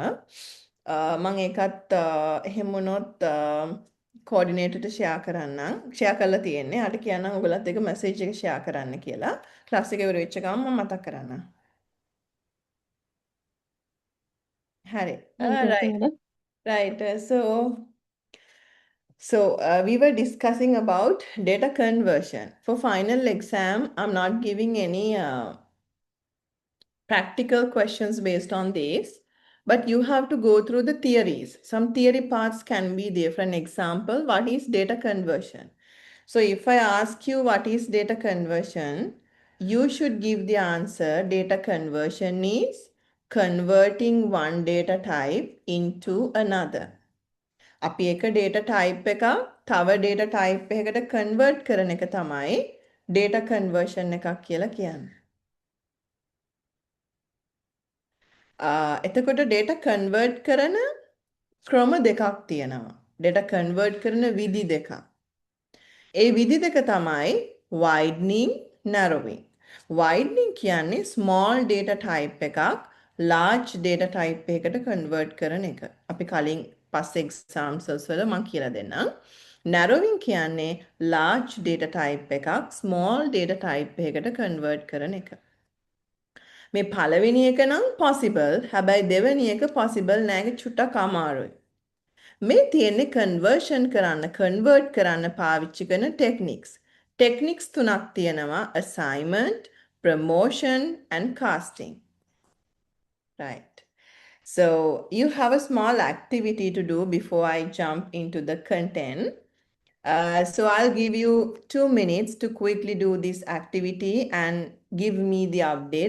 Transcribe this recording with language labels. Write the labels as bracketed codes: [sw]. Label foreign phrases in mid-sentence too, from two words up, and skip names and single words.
[si] මම ඒකත් එහෙම වුණොත් coordinator ට share කරන්නම්. share කරලා තියෙන්නේ. ආට කියන්නම් ඔයගලත් එක message එක share කරන්න කියලා. class එක ඉවර වෙච්ච ගමන් මම මතක් කරන්නම්. හරි. හරි තේරුණා [en] Right. [si] මැඩම්. Right. [en] So we were discussing about data conversion. For final exam, I'm not giving any practical questions based on this, but you have to go through the theories. Some theory parts can be there. For an example, what is data conversion? So if I ask you what is data conversion, you should give the answer. Data conversion is converting one data type into another. [si] අපි එක [en] data type [si] එකක් තව [en] data type [si] එකකට convert කරන එක තමයි [en] data conversion [si] එකක් කියලා කියන්නේ. එතකොට [en] data convert [si] කරන ක්‍රම දෙකක් තියෙනවා. [en] data convert [si] කරන විදි දෙකක්. ඒ විදි දෙක තමයි widening, narrowing. Widening කියන්නේ [en] small data type [si] එකක් [en] large data type [si] එකකට convert කරන එක. අපි කලින් පස්සේ examples වල මම කියලා දෙන්නම්. Narrowing කියන්නේ [en] large data type [si] එකක් [en] small data type [si] එකකට convert කරන එක. මේ පළවෙනි එක නම් possible. හැබැයි දෙවෙනි එක possible නෑ චුට්ටක් අමාරුයි. මේ තියෙන්නේ conversion කරන්න convert කරන්න පාවිච්චි කරන techniques. Techniques තුනක් තියෙනවා [en] assignment, promotion and casting. Right. So you have a small activity to do before I jump into the content. So I'll give you 2 minutes to quickly do this activity and give me the update.